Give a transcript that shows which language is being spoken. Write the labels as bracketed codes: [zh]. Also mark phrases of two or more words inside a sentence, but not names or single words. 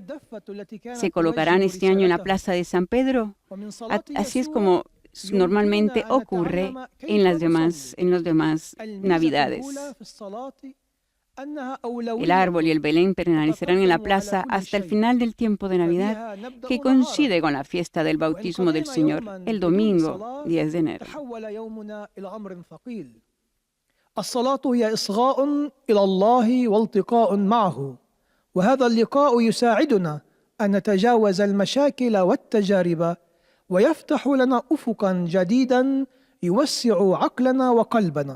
[es] Se colocarán este año en la Plaza de San Pedro, así es como normalmente ocurre en las demás Navidades. El árbol y el Belén permanecerán en la plaza hasta el final del tiempo de Navidad, que coincide con la fiesta del bautismo del Señor, el domingo 10 de enero. [ar] الصلاة هي إصغاء إلى الله والتقاء معه، وهذا اللقاء يساعدنا أن نتجاوز المشاكل والتجارب ويفتح لنا أفقا جديدا يوسع عقلنا وقلبنا.